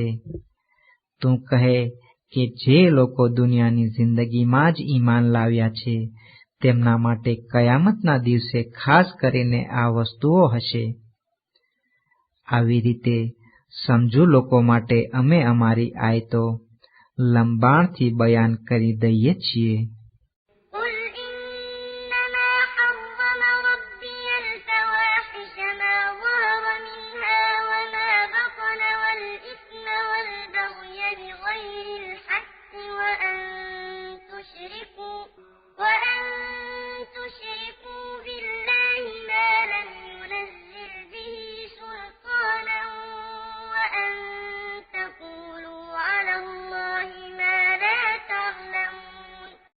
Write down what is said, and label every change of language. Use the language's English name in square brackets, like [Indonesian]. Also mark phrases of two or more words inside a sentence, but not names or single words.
[Gujarati] તું કહે કે જે લોકો દુનિયાની જિંદગીમાં જ ઈમાન લાવ્યા છે તેમના માટે કયામતના દિવસે ખાસ કરીને આ વસ્તુઓ હશે. આવી રીતે સમજુ લોકો માટે અમે અમારી આયતો લંબાણથી બયાન કરી દઈએ છીએ. [Arabic] قل إنما حرم ربي الفواحش ما ظهر منها وما بطن والإثم والبغي بغير الحق وأن تشركوا بالله ما لم ينزل به سلطانا وأن تقولوا على الله ما لا تعلمون